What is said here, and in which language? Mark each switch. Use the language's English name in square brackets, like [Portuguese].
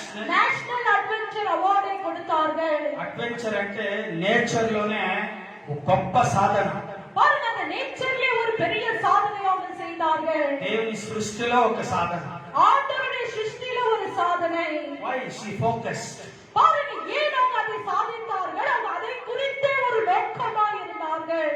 [Tamil] National adventure அவார்டை கொடுத்தார்கள். [Telugu] Adventure అంటే nature లోనే ఒక గొప్ప సాధన. [Tamil] பாருங்க, அந்த நேச்சர்லயே ஒரு பெரிய சாதனை அவங்க செய்தார்கள். [Telugu] దేవుని సృష్టిలో ఒక సాధన. [Tamil] ஆண்டவருடைய சிருஷ்டியில ஒரு சாதனை. [English] Why she focused? [Tamil] பாருங்க, ஏன் அவங்க அதை சாதித்தார்கள்? அவங்க அதை குறித்தே ஒரு நோக்கமா இருந்தார்கள்.